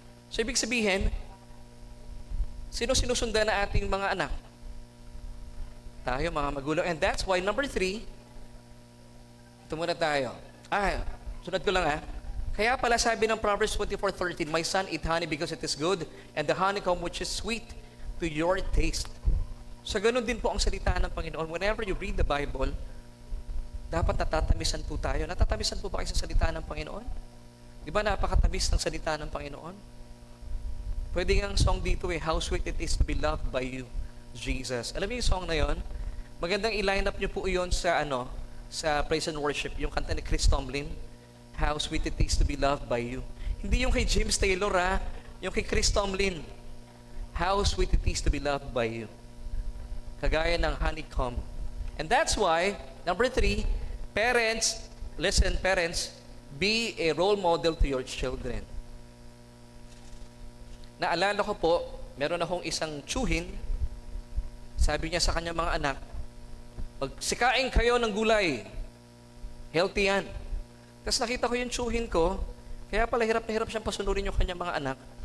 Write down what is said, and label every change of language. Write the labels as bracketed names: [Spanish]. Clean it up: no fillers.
[Filipino] So ibig sabihin, sino sinusundan na ating mga anak? Tayo, mga magulang. [English] And that's why, number 3, [Filipino] ito muna tayo. Sunod ko lang Kaya pala sabi ng [English] Proverbs 24:13, my son, eat honey because it is good, and the honeycomb which is sweet to your taste. [Filipino] So ganun din po ang salita ng Panginoon. [English] Whenever you read the Bible, [Filipino] dapat natatamisan po tayo. Natatamisan po ba kayo sa salita ng Panginoon? Di ba napakatamis ng salita ng Panginoon? Pwede nga ang song dito [English] how sweet it is to be loved by you, [Filipino] Jesus. Alam niyo yung song na yon? Magandang i-line up niyo po iyon sa sa praise and worship, yung kanta ni Chris Tomlin, [English] how sweet it is to be loved by you. [Filipino] Hindi yung kay James Taylor yung kay Chris Tomlin. [English] How sweet it is to be loved by you. [Filipino] Kagaya ng honeycomb. [English] And that's why, number 3, parents, listen, parents, be a role model to your children. [Filipino] Naalala ko po, meron akong isang tsuhin, sabi niya sa kanyang mga anak, sikain kayo ng gulay, healthy yan. Tapos nakita ko yung tsuhin ko, kaya pala hirap na hirap siyang pasunurin yung kanyang mga anak.